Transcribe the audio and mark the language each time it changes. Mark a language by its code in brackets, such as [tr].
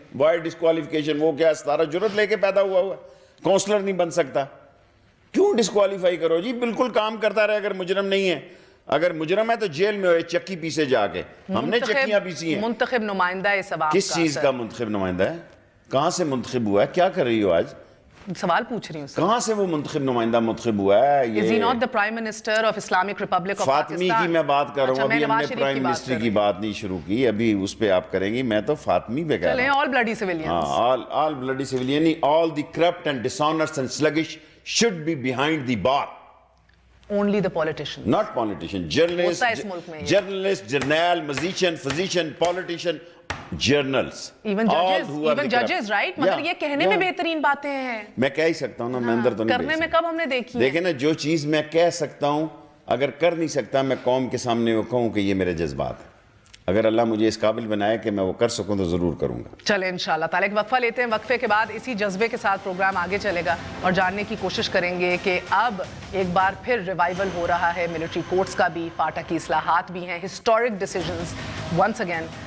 [en] Why disqualification? [ur] وہ کیا ستارہ جرت لے کے پیدا ہوا ہوا کونسلر نہیں بن سکتا, کیوں ڈسکوالیفائی کرو جی؟ بالکل کام کرتا رہے. اگر مجرم نہیں ہے, اگر مجرم ہے تو جیل میں ہوئے, چکی پیسے جا کے. ہم نے چکیاں پیسی ہیں. منتخب نمائندہ ہے سوال کا. کس چیز کا منتخب نمائندہ ہے؟ کہاں سے منتخب ہوا ہے؟ کیا کر رہی ہو آج؟ سوال پوچھ رہی ہوں سر, کہاں سے وہ منتخب نمائندہ منتخب ہوا ہے؟ [en] Is he not the Prime Minister of Islamic Republic of [ur] Fatimi [en] Pakistan? [ur] کی میں بات کر رہا ہوں, ابھی ہم نے پرائم منسٹر کی بات نہیں شروع کی, ابھی اس پہ آپ کریں گی. میں تو فاطمی پہ کہہ رہا ہوں. [en] all bloody civilians. All bloody civilians, all the corrupt and dishonest and sluggish should be behind the bar. Only the politicians. Not politician. Journalist, journal, musician, physician, politician, journals. Even judges, right? [ur] مگر یہ کہنے میں بہترین باتیں ہیں. میں کہہ ہی سکتا ہوں نا, میں اندر تو نہیں. کرنے میں کب ہم نے دیکھی ہے؟ دیکھیں نا, جو چیز میں کہہ سکتا ہوں, اگر کر نہیں سکتا, میں قوم کے سامنے وہ کہوں کہ یہ میرے جذبات ہیں. اگر اللہ مجھے اس قابل بنائے کہ میں وہ کر سکوں تو ضرور کروں گا. چلیں انشاءاللہ تعالیٰ ایک وقفہ لیتے ہیں, وقفے کے بعد اسی جذبے کے ساتھ پروگرام آگے چلے گا اور جاننے کی کوشش کریں گے کہ اب ایک بار پھر ریوائیول ہو رہا ہے ملٹری کورٹس کا بھی, فاٹا کی اصلاحات بھی ہیں, [en] Historic decisions once again.